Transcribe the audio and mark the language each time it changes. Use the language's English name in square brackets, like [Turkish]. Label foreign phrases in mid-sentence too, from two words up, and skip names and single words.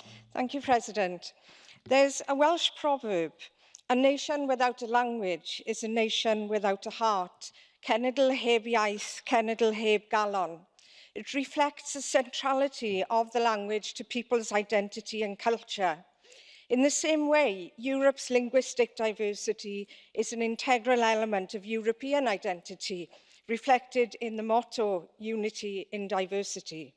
[English] Thank you, President. There's a Welsh proverb, a nation without a language is a nation without a heart. [Welsh] Cenedl heb iaith, cenedl heb galon. [English] It reflects the centrality of the language to people's identity and culture. In the same way, Europe's linguistic diversity is an integral element of European identity, reflected in the motto, Unity in Diversity.